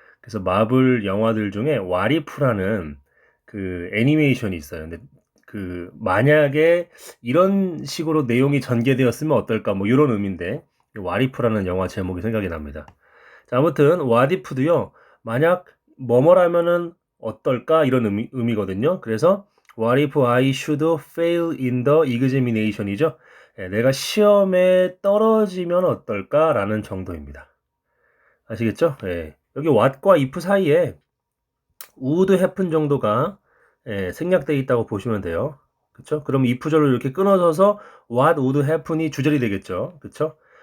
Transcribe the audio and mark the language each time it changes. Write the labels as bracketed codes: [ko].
[ko] 그래서 마블 영화들 중에 What if라는 그 애니메이션이 있어요. 근데 그 만약에 이런 식으로 내용이 전개되었으면 어떨까 뭐 이런 의미인데 What if라는 영화 제목이 생각이 납니다. 자, 아무튼 what if도요. 만약 뭐뭐라면은 어떨까 이런 의미거든요. [en] 그래서 what if I should fail in the examination이죠. [ko] 예, 내가 시험에 떨어지면 어떨까라는 정도입니다. 아시겠죠? 예. 여기 what과 if 사이에 [en] would happen [ko] 정도가 생략되어 있다고 보시면 돼요. 그쵸? 그럼 if절로 이렇게 끊어져서 [en] what would happen [ko] 이 주절이 되겠죠. 그쵸?